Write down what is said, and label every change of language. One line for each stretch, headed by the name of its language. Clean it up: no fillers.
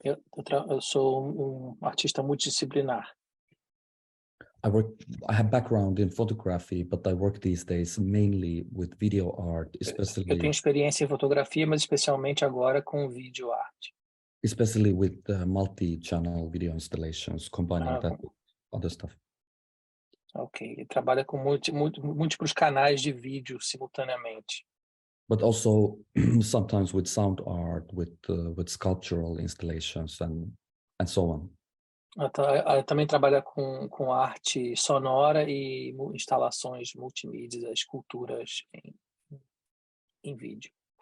Portuguese: Eu sou artista multidisciplinar.
English: I have background in photography, but I work these days mainly with video art, especially.
Portuguese: Eu tenho experiência em fotografia, mas especialmente agora com vídeo arte.
English: Especially with multi-channel video installations, combining that with other stuff.
Portuguese: Ok, ele trabalha com múltiplos canais de vídeo simultaneamente.
English: But also sometimes with sound art, with sculptural installations and so on.
Portuguese: Também trabalha com arte sonora e instalações multimídia, esculturas em vídeo.